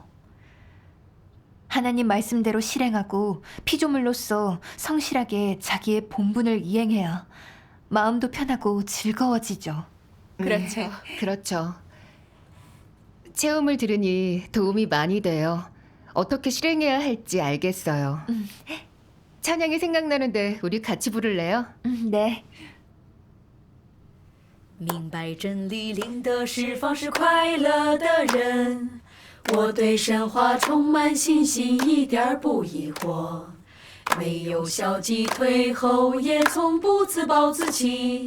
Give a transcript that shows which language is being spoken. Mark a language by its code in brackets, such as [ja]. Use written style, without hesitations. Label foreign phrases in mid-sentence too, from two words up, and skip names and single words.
[ko] 하나님 말씀대로 실행하고 피조물로서 성실하게 자기의 본분을 이행해야 마음도 편하고 즐거워지죠. 그렇죠. 그렇죠. 체험을 들으니 도움이 많이 돼요. 어떻게 실행해야 할지 알겠어요. 찬양이 생각나는데 우리 같이 부를래요? 네. [zh] 明白真理，领的释放是快乐的人。我对神话充满信心，一点儿不疑惑。没有消极退后，也从不自暴自弃。